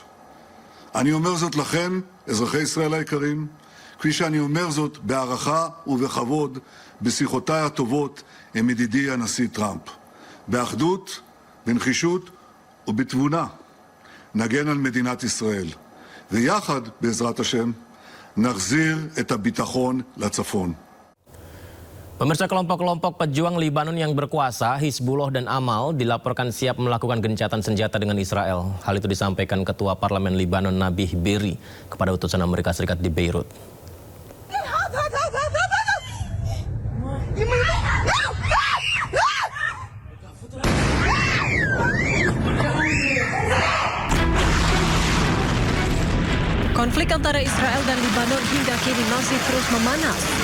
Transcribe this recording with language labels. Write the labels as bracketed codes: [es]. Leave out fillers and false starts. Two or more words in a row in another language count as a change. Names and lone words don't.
[he] אני אומר זאת לכם, אזרחי ישראל היקרים, כפי שאני אומר זאת בהערכה ובכבוד בשיחותיי הטובות עם ידידי הנשיא טראמפ. באחדות, בנחישות ובתבונה נגן על מדינת ישראל. ויחד, בעזרת השם, נחזיר את הביטחון לצפון. [id] Pemirsa, kelompok-kelompok pejuang Libanon yang berkuasa, Hizbullah dan Amal, dilaporkan siap melakukan gencatan senjata dengan Israel. Hal itu disampaikan Ketua Parlemen Libanon Nabih Berri kepada utusan Amerika Serikat di Beirut. Konflik antara Israel dan Libanon hingga kini masih terus memanas.